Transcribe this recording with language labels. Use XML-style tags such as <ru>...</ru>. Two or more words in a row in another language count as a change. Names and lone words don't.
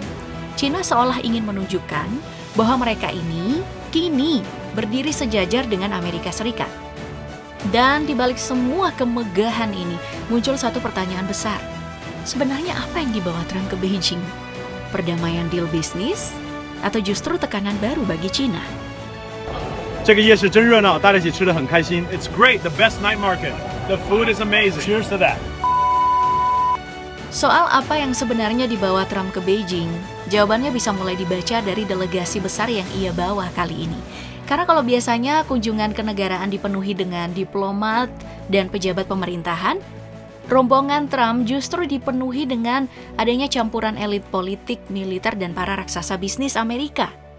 <id>China seolah ingin menunjukkan bahwa mereka ini kini berdiri sejajar dengan Amerika Serikat. Dan di balik semua kemegahan ini muncul satu pertanyaan besar. Sebenarnya apa yang dibawa Trump ke Beijing? Perdamaian deal bisnis atau justru tekanan baru bagi China?</id> <zh>这个夜市真热闹，大家一起吃得很开心。</zh> <en>It's great, the best night market. The food is amazing. Cheers to that.</en> <id>Soal apa yang sebenarnya dibawa Trump ke Beijing, jawabannya bisa mulai dibaca dari delegasi besar yang ia bawa kali ini. Karena kalau biasanya kunjungan kenegaraan dipenuhi dengan diplomat dan pejabat pemerintahan, rombongan Trump justru dipenuhi dengan adanya campuran elit politik, militer, dan para raksasa bisnis Amerika.</id>